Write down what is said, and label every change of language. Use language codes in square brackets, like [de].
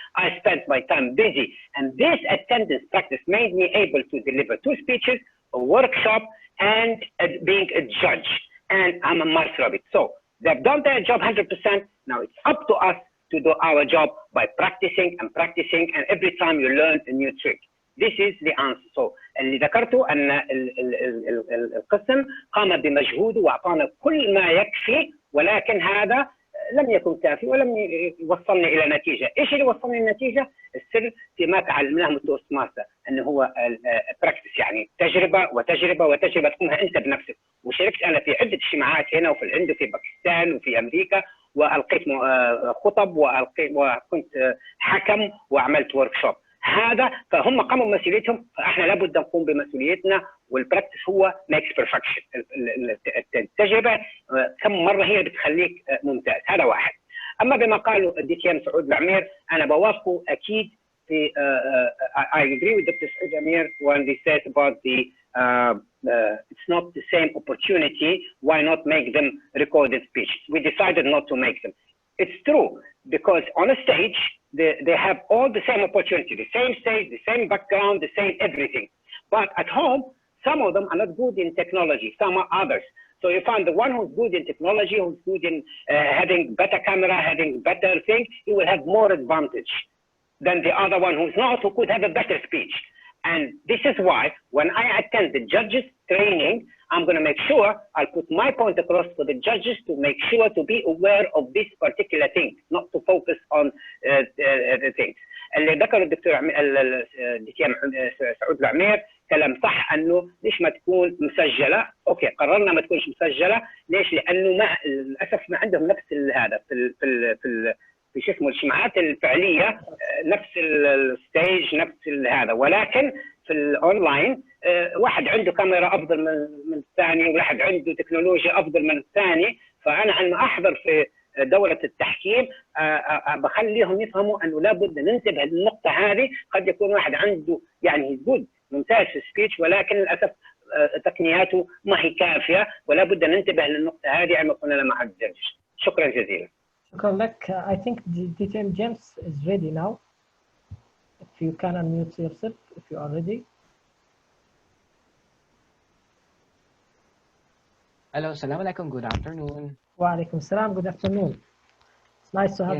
[en] I spent my time busy. And this attendance practice made me able to deliver 2 speeches, a workshop, and being a judge. And I'm a master of it. So they've done their job 100%. Now it's up to us to do our job by practicing and practicing. And every time you learn a new trick. This is the answer. [ar] So اللي ذكرته أن القسم قام بمجهوده وأعطانا كل ما يكفي، ولكن هذا لم يكن كافي ولم يوصلني إلى نتيجة. إيش اللي وصلني النتيجة؟ السر فيما تعلمناه من التوست ماستر، أنه هو براكتس، يعني تجربة وتجربة وتجربة تقومها أنت بنفسك. وشاركت أنا في عدة اجتماعات هنا وفي الهند وفي باكستان وفي أمريكا، وألقيت خطب وكنت حكم وعملت وركشوب. هذا فهم قاموا بمسؤوليتهم، فاحنا لابد نقوم بمسؤوليتنا. والبراكتس هو [en] Mix perfection. [ar] التجربه كم مره هي بتخليك ممتاز. هذا واحد. اما بما قاله DTM سعود العمير انا بوافقه اكيد في [en] I agree with Dr. سعود العمير when they said about the it's not the same opportunity, why not make them recorded speeches? We decided not to make them. It's true because on a stage they have all the same opportunity, the same stage, the same background, the same everything. But at home, some of them are not good in technology, some are others. So you find the one who's good in technology, who's good in having better camera, having better thing, he will have more advantage than the other one who's not, who could have a better speech. And this is why when I attend the judges training, I'm going to make sure I'll put my point across for the judges to make sure to be aware of this particular thing, not to focus on the things. [ar] اللي ذكر الدكتور DTM سعود العمير كلام صح، انه ليش ما تكون مسجله؟ اوكي قررنا ما تكونش مسجله، ليش؟ لانه للاسف ما عندهم نفس هذا في شو اسمه الاجتماعات الفعليه، نفس الستيج نفس هذا. ولكن في الاونلاين واحد عنده كاميرا افضل من الثاني، وواحد عنده تكنولوجيا افضل من الثاني. فانا عندما احضر في دوره التحكيم بخليهم يفهموا انه لابد ننتبه للنقطه هذه. قد يكون واحد عنده يعني جود ممتاز في السبيتش، ولكن للاسف تقنياته ما هي كافيه، ولا بد ننتبه للنقطه هذه عندما كنا مع الجدج. شكرا جزيلا. شكرا لك. [en] I think DTM James is ready now. If you can unmute yourself, if you are ready. Hello, Assalamu alaikum. Good afternoon. Wa alaikum salam. Good afternoon. It's nice to have